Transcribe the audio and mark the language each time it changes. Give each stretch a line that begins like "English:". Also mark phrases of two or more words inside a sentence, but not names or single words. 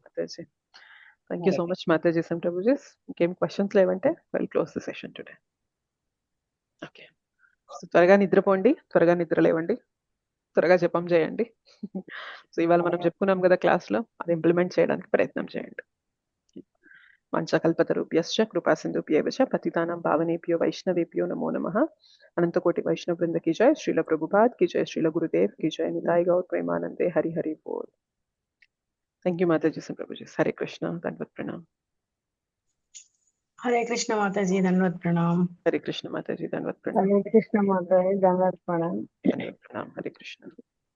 English: మాతాజీ. thank you so much matajis and prabhujis.
Telugu: ఇంకేం క్వశ్చన్స్ లేవంటే
English: we'll close the session today. ఓకే.
Telugu: సో, త్వరగా నిద్రపోండి, త్వరగా నిద్ర లేవండి, త్వరగా జపం చేయండి. సో, ఇవాళ మనం చెప్పుకున్నాం కదా క్లాస్‌లో, అది ఇంప్లిమెంట్ చేయడానికి ప్రయత్నం చేయండి.
Sanskrit: వాంఛాకల్పతరుభ్యశ్చ కృపా సింధుభ్యేవ చ పతితానాం పావనేభ్యో వైష్ణవేభ్యో నమో నమః.
Hindi: అనంతకోటి వైష్ణవ వృంద की जय. श्रील प्रभुपाद की जय. श्रील गुरुदेव की जय.
Bangla: নিতাই গৌর প্রেমানন্দে হরি হরি বোল.
English: thank you mataji and prabhuji.
Hindi: हरे कृष्ण, दंडवत प्रणाम. हरे कृष्ण माताजी, धन्यवाद प्रणाम. हरे कृष्ण माताजी, दंडवत प्रणाम. हरे कृष्ण माता, दंडवत प्रणाम. धन्यवाद प्रणाम. हरे कृष्ण.